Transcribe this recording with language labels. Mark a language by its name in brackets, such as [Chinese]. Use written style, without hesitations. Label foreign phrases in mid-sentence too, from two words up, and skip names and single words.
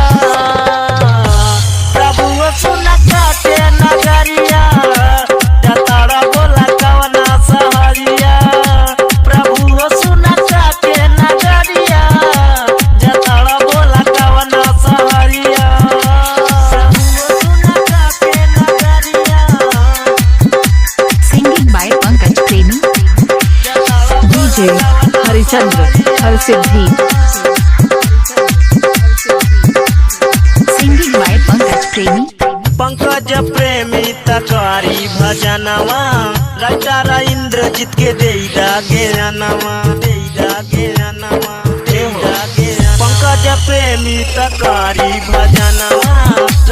[Bhojpuri] प्रभु हो सुना काटे नगरिया जताड़ा बोला कवना सहरिया। प्रभु हो सुना काटे नगरिया जताड़ा बोला कवना सहरिया। प्रभु हो सुना काटे नगरिया [English] Singing by Pankaj Premi. [Bhojpuri] जताड़ा [English] DJ Harichandra Harsiddhi. Singing by Pankaj Premi. [Bhojpuri] पंकज प्रेमी तकारी भजनवा रटारा इंद्रजीत के देईदा गेरनवा। देईदा गेरनवा देईदा गेरनवा। पंकज प्रेमी तकारी भजनवा